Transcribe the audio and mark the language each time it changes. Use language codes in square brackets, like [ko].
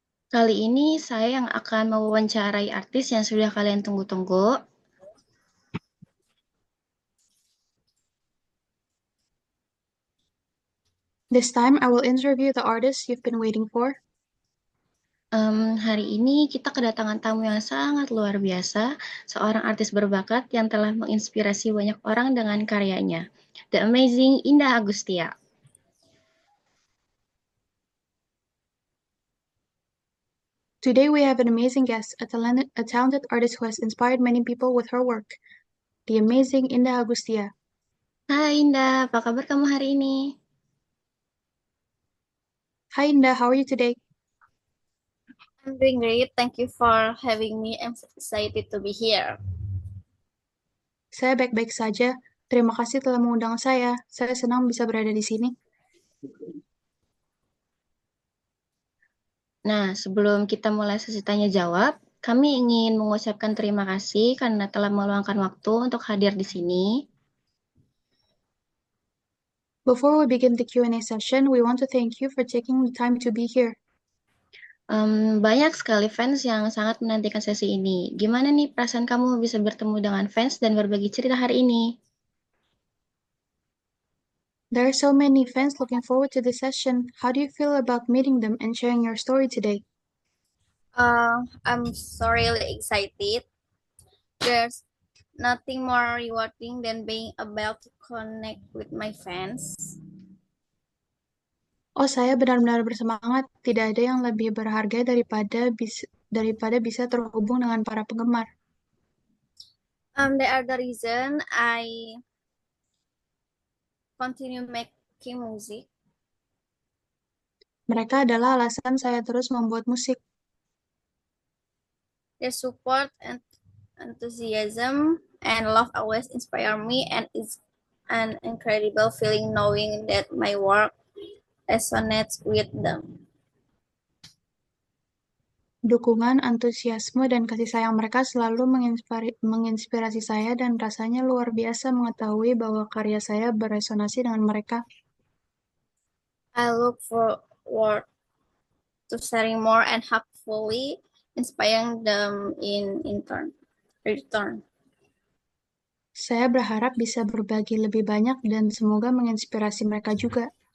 [id] Kali ini saya yang akan mewawancarai artis yang sudah kalian tunggu-tunggu. [en] This time, I will interview the artists you've been waiting for. [id] Hari ini kita kedatangan tamu yang sangat luar biasa, seorang artis berbakat yang telah menginspirasi banyak orang dengan karyanya. [en] The Amazing Indah Agustia. Today, we have an amazing guest, a talented artist who has inspired many people with her work, the amazing Indah Agustia. [id] Hai Indah, apa kabar kamu hari ini? [en] Hi, Indah, how are you today? I'm doing great. Thank you for having me. I'm so excited to be here. [id] Saya baik-baik saja. Terima kasih telah mengundang saya. Saya senang bisa berada di sini. Nah, sebelum kita mulai sesi tanya jawab, kami ingin mengucapkan terima kasih karena telah meluangkan waktu untuk hadir di sini. [en] Before we begin the Q&A session, we want to thank you for taking the time to be here. [id] Banyak sekali fans yang sangat menantikan sesi ini. Gimana nih perasaan kamu bisa bertemu dengan fans dan berbagi cerita hari ini? [en] There are so many fans looking forward to this session. How do you feel about meeting them and sharing your story today? I'm so really excited. There's nothing more rewarding than being able to connect with my fans. [id] Oh, saya benar-benar bersemangat. Tidak ada yang lebih berharga daripada bisa terhubung dengan para penggemar. [en] They are the reason I continue making music. [id] Mereka adalah alasan saya terus membuat musik. [en] Their support and enthusiasm and love always inspire me, and it's an incredible feeling knowing that my work resonates with them. [id] Dukungan, antusiasme, dan kasih sayang mereka selalu menginspirasi saya dan rasanya luar biasa mengetahui bahwa karya saya beresonasi dengan mereka. [en] I look forward to sharing more and hopefully inspiring them in return. [id] Saya berharap bisa berbagi lebih banyak dan semoga menginspirasi mereka juga.